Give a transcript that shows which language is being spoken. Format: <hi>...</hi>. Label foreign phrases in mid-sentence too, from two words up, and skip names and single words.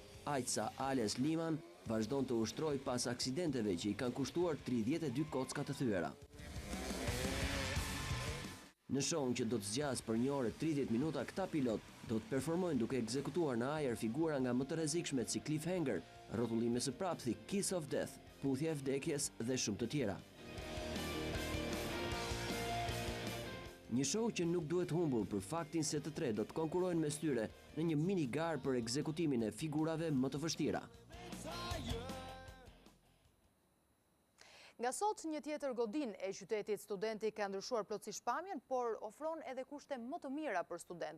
<sq>Ajca Ales Liman vazhdon të ushtroj pas aksidenteve që i kanë kushtuar 32 kocka të thyera. Në shohun që do të zgjas për 1 orë 30 minuta, këta pilot do të performojnë duke ekzekutuar në ajër figura nga më të rrezikshmet si cliffhanger, rrotullime së prapthi,</sq> <en>kiss of death,</en> <sq>puthja e vdekjes dhe shumë të tjera. Një show që nuk duhet humbur për faktin se të tre do të konkurojnë mes tyre në një mini garë për ekzekutimin e figurave më të vështira. Nga sot, një tjetër godin e qytetit studenti ka ndryshuar plotësisht pamjen, por ofron edhe kushte më të mira për studentët.</sq>